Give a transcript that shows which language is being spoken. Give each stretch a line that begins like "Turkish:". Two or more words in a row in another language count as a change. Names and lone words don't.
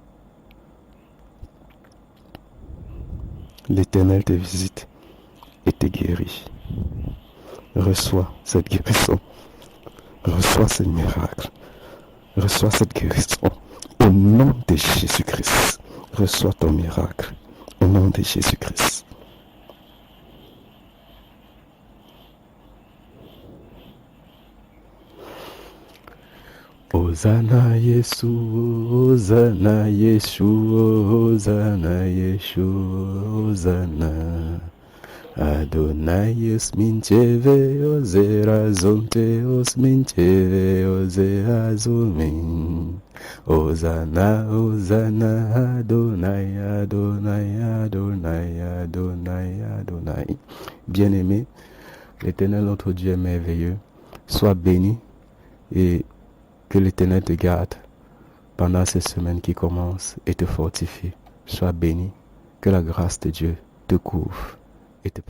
French: L'Éternel te visite et te guérit. Reçois cette guérison. Reçois ce miracle. Reçois cette guérison. Au nom de Jésus-Christ. Reçois ton miracle. Au nom de Jésus-Christ. Hosanna Yeshua, Hosanna Yeshua, Hosanna Yeshua, Hosanna. Adonai osminteve ozerazonte osminteve ozeazumin. Hosanna, Hosanna, Adonai, Adonai, Adonai, Adonai, Adonai. Bien-aimé, l'Éternel notre Dieu est merveilleux. Sois béni et que l'Éternel te garde pendant ces semaines qui commencent et te fortifie. Sois béni, que la grâce de Dieu te couvre et te protège.